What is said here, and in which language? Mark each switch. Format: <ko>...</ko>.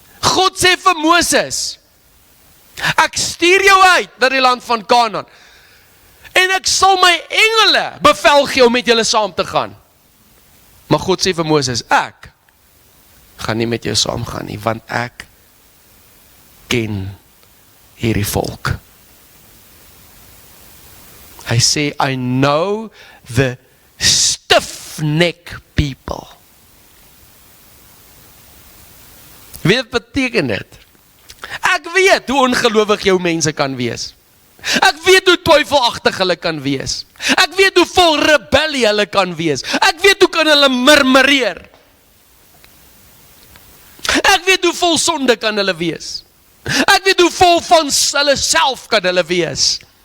<af>God sê vir Moses, ek stuur jou uit na die land van Kanaan, en ek sal my engele bevel gee om met julle saam te gaan. Maar God sê vir Moses, ek gaan nie met jou saam gaan nie, want ek ken hierdie volk. Hy sê,</af> <en>I know the stiff-neck people.</en> <af>Wat beteken dit? Ek weet hoe ongelowig jou mense kan wees. Ek weet hoe twyfelagtig hulle kan wees. Ek weet hoe vol rebellie hulle kan wees. Ek weet hoe kan hulle murmureer. Ek weet hoe vol sonde kan hulle wees. Ek weet hoe vol van hulle self kan hulle wees.</af>